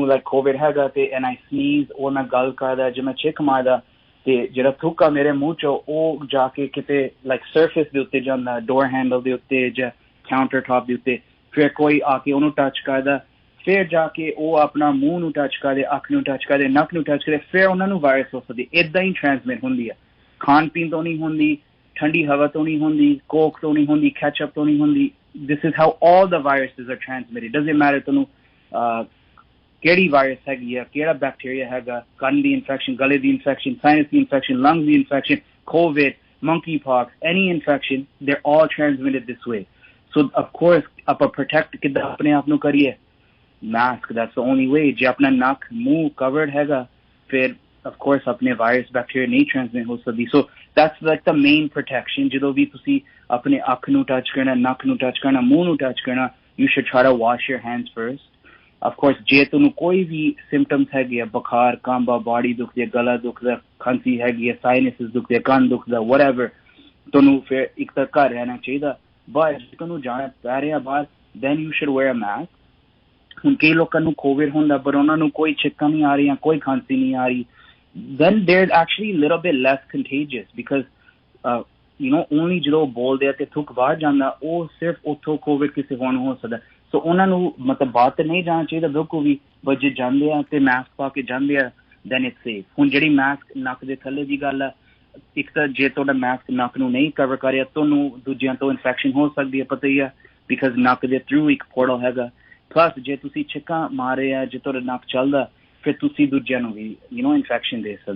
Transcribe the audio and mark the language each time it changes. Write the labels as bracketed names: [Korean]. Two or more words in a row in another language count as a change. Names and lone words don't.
[Punjabi] ਲਾਈਕ ਕੋਵਿਡ ਹੈਗਾ ਤੇ [English] and I sneeze [Punjabi] ਉਹ ਨਾਲ ਗੱਲ ਕਰਦਾ ਜੇ ਮੈਂ ਛਿੱਕ ਮਾਰਦਾ ਤੇ ਜਿਹੜਾ ਥੁੱਕ ਆ ਮੇਰੇ ਮੂੰਹ 'ਚੋਂ ਉਹ ਜਾ ਕੇ ਕਿਤੇ [English] like surface [Punjabi] ਦੇ ਉੱਤੇ ਜਾਂਦਾ [English] door handle [Punjabi] ਦੇ ਉੱਤੇ ਜਾਂ [English] counter top [Punjabi] ਦੇ ਉੱਤੇ ਫਿਰ ਕੋਈ ਆ ਕੇ ਉਹਨੂੰ ਟੱਚ ਕਰਦਾ ਫਿਰ ਜਾ ਕੇ ਉਹ ਆਪਣਾ ਮੂੰਹ ਨੂੰ ਟੱਚ ਕਰਦੇ ਅੱਖ ਨੂੰ ਟੱਚ ਕਰਦੇ ਨੱਕ ਨੂੰ ਟੱਚ ਕਰਦੇ ਫਿਰ ਉਹਨਾਂ ਨੂੰ ਵਾਇਰਸ ਹੋ ਸਕਦੀ ਇੱਦਾਂ ਹੀ ਟ੍ਰਾਂਸਮਿਟ ਹੁੰਦੀ ਆ ਖਾਣ ਪੀਣ ਤੋਂ ਨਹੀਂ ਹੁੰਦੀ ਠੰਡੀ ਹਵਾ ਤੋਂ ਨਹੀਂ ਹੁੰਦੀ ਕੋਕ ਤੋਂ ਨਹੀਂ ਹੁੰਦੀ ਕੈਚਅਪ ਤੋਂ ਨਹੀਂ ਹੁੰਦੀ [English] This is how all the viruses are transmitted doesn't matter [Punjabi] ਤੁਹਾਨੂੰ ਕਿਹੜੀ ਵਾਇਰਸ ਹੈਗੀ ਆ ਕਿਹੜਾ ਬੈਕਟੀਰੀਆ ਹੈਗਾ ਕੰਨ ਦੀ ਇਨਫੈਕਸ਼ਨ ਗਲੇ ਦੀ ਇਨਫੈਕਸ਼ਨ ਸਾਇਨਸ ਦੀ ਇਨਫੈਕਸ਼ਨ ਲੰਗਸ ਦੀ ਇਨਫੈਕਸ਼ਨ ਕੋਵਿਡ [English] monkeypox any infection they're all transmitted this way so of course [Punjabi] ਆਪਾਂ protect ਕਿੱਦਾਂ ਆਪਣੇ ਆਪ ਨੂੰ ਕਰੀਏ [English] mask that's the only way [Punjabi] ਜੇ ਆਪਣਾ ਨੱਕ ਮੂੰਹ covered ਹੈਗਾ ਫਿਰ [English] of course [Punjabi] ਆਪਣੇ [English] virus bacteria [Punjabi] ਨਹੀਂ transmit ਹੋ ਸਕਦੀ [English] so that's like the main protection [Punjabi] ਜਦੋਂ ਵੀ ਤੁਸੀਂ ਆਪਣੇ ਅੱਖ ਨੂੰ touch ਕਰਨਾ ਨੱਕ ਨੂੰ touch ਕਰਨਾ ਮੂੰਹ ਨੂੰ touch ਕਰਨਾ [English] you should try to wash your hands first of course [Punjabi] ਜੇ ਤੁਹਾਨੂੰ ਕੋਈ ਵੀ symptoms ਹੈਗੇ ਆ ਬੁਖਾਰ ਕਾਂਬਾ ਬਾਡੀ ਦੁਖਦੀ ਹੈ ਗਲਾ ਦੁਖਦਾ ਖਾਂਸੀ ਹੈਗੀ ਹੈ ਸਾਈਨਸਿਸ ਦੁਖਦੇ ਕੰਨ ਦੁਖਦਾ whatever ਤੁਹਾਨੂੰ ਫਿਰ ਇੱਕ ਤਾਂ ਘਰ ਰਹਿਣਾ ਚਾਹੀਦਾ but ਜੇ ਤੁਹਾਨੂੰ ਜਾਣਾ ਪੈ ਰਿਹਾ ਬਾਹਰ [English] then you should wear a mask. [Punjabi] ਹੁਣ ਕਈ ਲੋਕਾਂ ਨੂੰ ਕੋਵਿਡ ਹੁੰਦਾ ਪਰ ਉਹਨਾਂ ਨੂੰ ਕੋਈ ਛਿੱਕਾਂ ਨਹੀਂ ਆ ਰਹੀਆਂ, ਕੋਈ ਖਾਂਸੀ ਨਹੀਂ ਆ ਰਹੀ, [English] then they're actually a little bit less contagious because you know only [Punjabi] ਜਦੋਂ ਬੋਲਦੇ ਆ ਤੇ ਥੁੱਕ ਬਾਹਰ ਜਾਂਦਾ ਉਹ ਸਿਰਫ ਉੱਥੋਂ ਕੋਵਿਡ ਕਿਸੇ ਹੋਰ ਨੂੰ ਹੋ ਸਕਦਾ। ਸੋ ਉਹਨਾਂ ਨੂੰ ਮਤਲਬ ਬਾਹਰ ਤੇ ਨਹੀਂ ਜਾਣਾ ਚਾਹੀਦਾ ਬਿਲਕੁਲ ਵੀ, ਬਟ ਜੇ ਜਾਂਦੇ ਆ ਤੇ ਮਾਸਕ ਪਾ ਕੇ ਜਾਂਦੇ ਆ [English] then it's safe। [Punjabi] ਹੁਣ ਜਿਹੜੀ ਮਾਸਕ ਨੱਕ ਦੇ ਥੱਲੇ ਦੀ ਗੱਲ ਆ, ਇੱਕ ਤਾਂ ਜੇ ਤੁਹਾਡਾ ਮਾਸਕ ਨੱਕ ਨੂੰ ਨਹੀਂ ਕਵਰ ਕਰਿਆ ਤੁਹਾਨੂੰ ਦੂਜਿਆਂ ਤੋਂ ਇਨਫੈਕਸ਼ਨ ਹੋ ਸਕਦੀ ਹੈ, ਪਤਾ ਹੀ ਆ, ਬਿਕਾਜ਼ ਨੱਕ ਦੇ ਥਰੂ ਇੱਕ ਪੋਰਟਲ ਹੈਗਾ। ਪਲੱਸ ਜੇ ਤੁਸੀਂ ਛਿੱਕਾਂ ਮਾਰੇ ਆ, ਜੇ ਤੁਹਾਡਾ ਨੱਕ ਚੱਲਦਾ, ਫਿਰ ਤੁਸੀਂ ਦੂਜਿਆਂ ਨੂੰ ਵੀ [English] you know [Punjabi] ਇਨਫੈਕਸ਼ਨ ਦੇ ਸਕਦੇ।